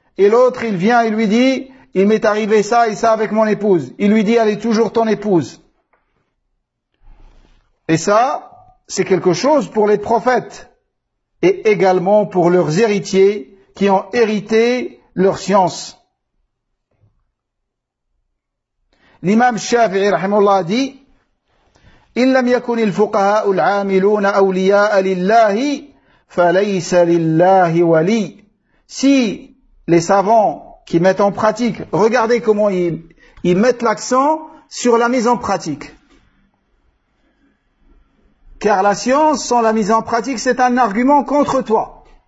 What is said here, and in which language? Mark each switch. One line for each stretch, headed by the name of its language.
French: Et l'autre, il vient et lui dit, il m'est arrivé ça et ça avec mon épouse. Il lui dit, elle est toujours ton épouse. Et ça, c'est quelque chose pour les prophètes. et également pour leurs héritiers qui ont hérité leur science. L'imam Shafi'i rahimahullah dit:
Arabic: إن لم يكن الفقهاء العاملون أولياء لله فليس لله ولي.
French: Si les savants qui mettent en pratique, regardez comment ils mettent l'accent sur la mise en pratique. Car la science sans la mise en pratique, c'est un argument contre toi.